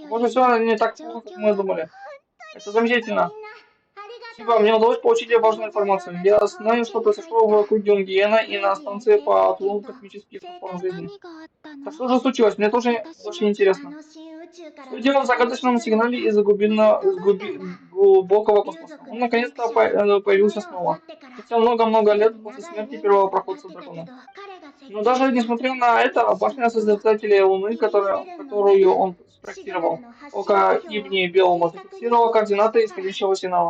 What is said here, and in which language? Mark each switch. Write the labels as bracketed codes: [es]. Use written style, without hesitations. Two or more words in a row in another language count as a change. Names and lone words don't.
[ru] Может, все не так плохо, как мы думали. Это замечательно. [ja] みんなありがとう。 [ru] Спасибо, мне удалось получить важную информацию. Я знаю, что произошло в круге Унгиена и на станции по отлову космических [ja] 一体 [ru] форм жизни. [ja] 何があったの [ru] Так что же случилось? Мне тоже очень интересно. [ja] あの新宇宙から [ru] Что дело в загадочном сигнале из глубокого космоса? Он наконец-то появился снова. Спустя много-много лет после смерти первого проходца дракона. Но даже несмотря на это, башня Создателя Луны, которую он спроектировал, около имени Белого, зафиксировала координаты исходящего сигнала.